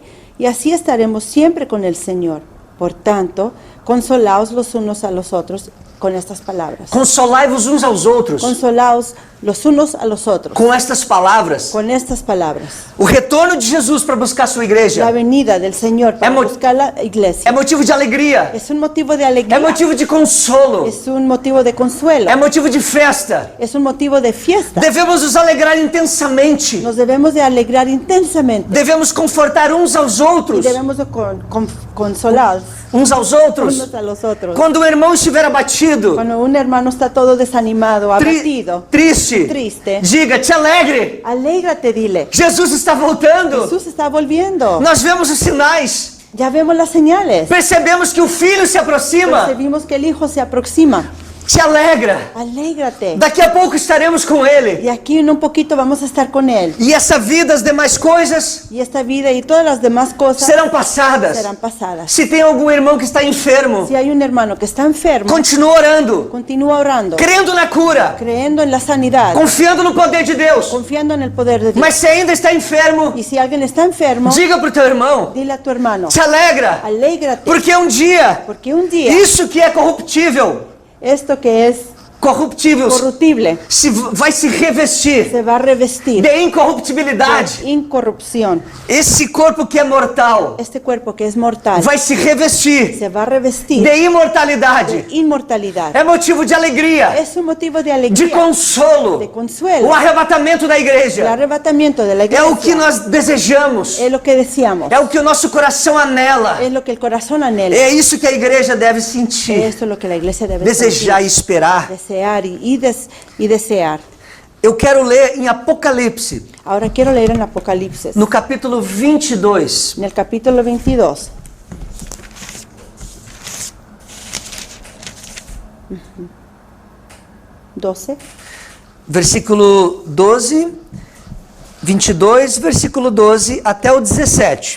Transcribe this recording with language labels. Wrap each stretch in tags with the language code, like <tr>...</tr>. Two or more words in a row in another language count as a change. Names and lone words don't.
<es>Y así estaremos siempre con el Señor. Por tanto, consolaos los unos a los otros con estas palabras.</es> <pt>Consolai-vos uns aos outros</pt> <es>Consolaos los unos a los otros</es> <pt>com estas palavras.</pt> <es>con estas palabras.</es> <pt>O retorno de Jesus para buscar sua</pt> <es>La</es> <pt>igreja</pt> <es>venida del Señor para buscar la iglesia</es> <pt>é motivo de alegria,</pt> <es>es un motivo de</es> <pt>é</pt> <es>alegría,</es> <pt>motivo de consolo,</pt> <es>es un motivo de consuelo,</es> <pt>é motivo de festa.</pt> <es>es un motivo de fiesta.</es> <pt>Devemos nos alegrar intensamente.</pt> <es>Nos debemos de alegrar intensamente</es> <pt>Devemos confortar uns aos</pt> <es>y</es> <pt>outros.</pt> <es>debemos de consolar</es> <pt>Uns aos outros.</pt> <es>unos a los otros.</es> <pt>Quando o irmão estiver abatido,</pt> <es>Cuando un hermano está todo desanimado, abatido,</es> <pt>triste,</pt> <es>triste,</es> <pt>diga, te alegre.</pt> <es>alégrate, dile.</es> <pt>Jesus está voltando.</pt> <es>Jesús está volviendo.</es> <pt>Nós vemos os sinais.</pt> <es>Ya vemos las señales.</es> <pt>Percebemos que o filho se aproxima.</pt> <es>Percibimos que el Hijo se aproxima.</es> <pt>Te alegra.</pt> <es>Alégrate.</es> <pt>Daqui a pouco estaremos com ele.</pt> <es>Y aquí en un poquito vamos a estar con Él.</es> <pt>E essa vida, as demais coisas</pt> <es>Y esta vida y todas las demás cosas</es> <pt>serão passadas.</pt> <es>serán pasadas.</es> <pt>Se tem algum irmão que está enfermo,</pt> <es>Si hay un hermano que está enfermo,</es> <pt>continua orando,</pt> <es>continúa orando,</es> <pt>crendo na cura,</pt> <es>creyendo en la sanidad,</es> <pt>confiando no poder de Deus.</pt> <es>confiando en el poder de Dios.</es> <pt>Mas se ainda está enfermo,</pt> <es>Y si alguien está enfermo,</es> <pt>diga para o teu irmão,</pt> <es>dile a tu hermano,</es> <pt>te alegra,</pt> <es>alégrate,</es> <pt>porque um dia,</pt> <es>porque un día</es> <pt>isso que é corruptível,</pt> <es>esto que es</es> <pt>corruptível,</pt> <es>corruptible</es> <pt>vai se revestir</pt> <es>se va a revestir</es> <pt>de incorruptibilidade.</pt> <es>de incorrupción.</es> <pt>Esse corpo que é mortal</pt> <es>Este cuerpo que es mortal</es> <pt>vai se revestir</pt> <es>se va a revestir</es> <pt>de imortalidade.</pt> <es>de inmortalidad.</es> <pt>É motivo de alegria,</pt> <es>Es un motivo de de alegría,</es> <pt>consolo.</pt> <es>de consuelo.</es> <pt>O arrebatamento da</pt> <es>El</es> <pt>igreja</pt> <es>arrebatamiento de la</es> <pt>é o que</pt> <es>iglesia</es> <pt>nós desejamos,</pt> <es>es lo que deseamos,</es> <pt>é o que o nosso coração anela.</pt> <es>es lo que el corazón anhela.</es> <pt>É isso que a igreja deve sentir,</pt> <es>Esto es lo que la iglesia debe</es> <pt>desejar e</pt> <es>sentir,</es> <pt>esperar.</pt> <es>desear y desear.</es> <pt>Eu quero ler em Apocalipse,</pt> <es>Ahora quiero leer en Apocalipsis,</es> <pt>no capítulo 22,</pt> <es>en el capítulo 22. 12.</es> <pt>versículo 12, 22, versículo 12 até o 17.</pt>